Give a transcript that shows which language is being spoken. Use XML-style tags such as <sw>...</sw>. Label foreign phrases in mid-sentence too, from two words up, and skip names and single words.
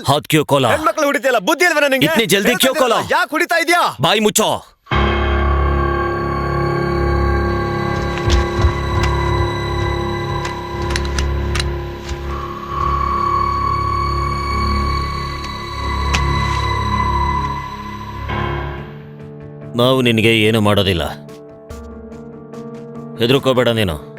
<hi>हाथ क्यों खोला?</hi> <kn>ಹೆಣ್ಮಕ್ಳು ಹೊಡಿತಿಯಲ್ಲ, ಬುದ್ಧಿ ಇಲ್ವಾ ನಿನಗೆ?</kn> <hi>इतनी जल्दी क्यों खोला?</hi> <kn>ಯಾಕೆ ಹೊಡಿತಾ ಇದೀಯಾ? ಬಾಯಿ ಮುಚ್ಚೋ. ನಾವು ನಿನಗೆ ಏನು ಮಾಡೋದಿಲ್ಲ, ಹೆದರ್ಕೋಬೇಡ ನೀನು.</kn>